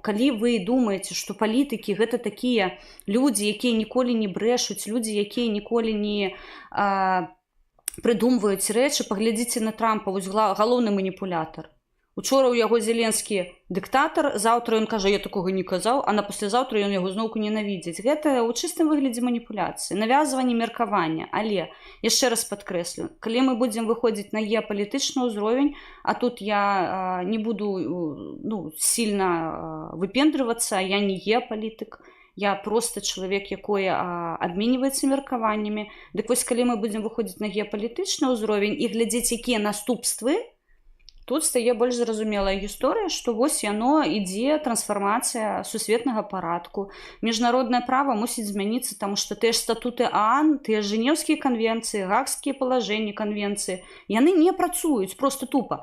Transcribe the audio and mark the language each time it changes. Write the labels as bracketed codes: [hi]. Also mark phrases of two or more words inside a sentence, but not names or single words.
[be] Калі вы думаеце, што палітыкі гэта такія людзі, якія ніколі не брэшуць, людзі, якія ніколі не прыдумваюць рэчы, паглядзіце на Трампа, вось галоўны маніпулятар. Учора ў яго Зеленскі дыктатар, заўтра ён кажа, я такога не казаў, а на паслязаўтра ён яго зноўку ненавідзіць. Гэта ў чыстым выглядзе маніпуляцыі, навязванне меркавання. Але, яшчэ раз падкрэслю, калі мы будзем выходзіць на геапалітычны ўзровень, [ru] а тут я не буду сильно выпендрывацца, [be] я не геапалітык, я просто чалавек, якой абменьваецца меркаваннямі. Дык вось, калі мы будзем выходзіць на геапалітычны ўзровень і глядзець, якія наступствы, тут стае больш зразумелая гісторыя, што вось яно ідзе трансфармацыя сусветнага парадку. Міжнароднае права мусіць змяніцца, таму што тыя ж статуты ААН, тыя жэнеўскія канвенцыі, гаагскія палажэнні канвенцыі, яны не працуюць, просто тупа.